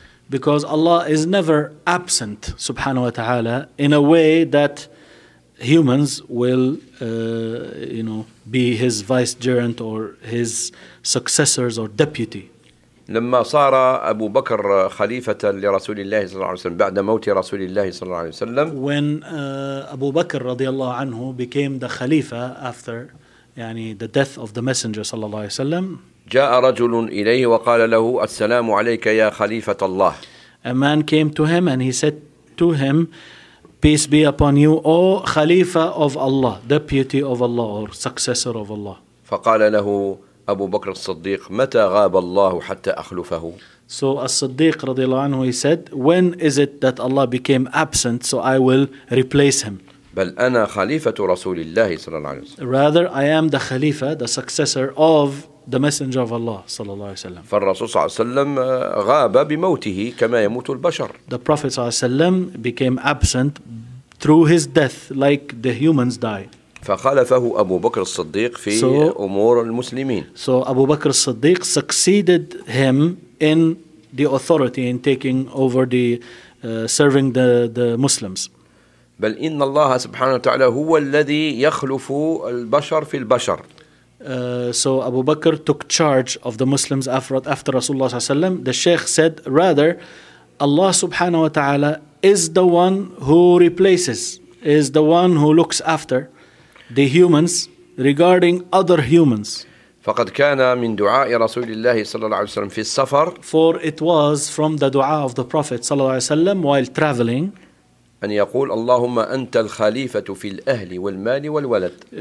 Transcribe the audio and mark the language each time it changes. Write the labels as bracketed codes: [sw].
[en] Because Allah is never absent, subhanahu wa ta'ala, in a way that humans will, you know, be his vicegerent or his successors or deputy. [ar] لما صار أبو بكر خليفة لرسول الله صلى الله عليه وسلم بعد موت رسول الله صلى الله عليه وسلم. [en] When أبو بكر [ar] رضي الله عنه [en] became the خليفة after يعني the death of the messenger صلى الله عليه وسلم. [ar] جاء رجل إليه وقال له السلام عليك يا خليفة الله. [en] A man came to him and he said to him, peace be upon you, O خليفة of Allah, deputy of Allah or successor of Allah. [ar] فقال له أبو بكر الصديق متى غاب الله حتى أخلفه؟ [en] So الصديق [ar] رضي الله عنه [en] he said, when is it that Allah became absent so I will replace him؟ [ar] بل أنا خليفة رسول الله صلى الله عليه وسلم. [en] Rather I am the خليفة, the successor of the messenger of Allah [ar] صلى الله عليه وسلم. فالرسول صلى الله عليه وسلم غاب بموته كما يموت البشر. [en] The Prophet [ar] صلى الله عليه وسلم [en] became absent through his death like the humans die. [ar] فخالفه أبو بكر الصديق في أمور المسلمين. [en] So أبو بكر الصديق succeeded him in the authority in taking over the serving the Muslims. [ar] بل إن الله سبحانه وتعالى هو الذي يخلف البشر في البشر. [en] So أبو بكر took charge of the Muslims after [ar] رسول الله صلى الله عليه وسلم. [en] The Sheikh said rather Allah [ar] سبحانه وتعالى [en] is the one who replaces, is the one who looks after the humans regarding other humans. [ar] فقد كان من دعاء رسول الله صلى الله عليه وسلم في السفر. [en] For it was from the dua of the Prophet [ar] صلى الله عليه وسلم [en] while traveling. [ar] أن يقول اللهم أنت الخليفة في الأهل والمال والولد.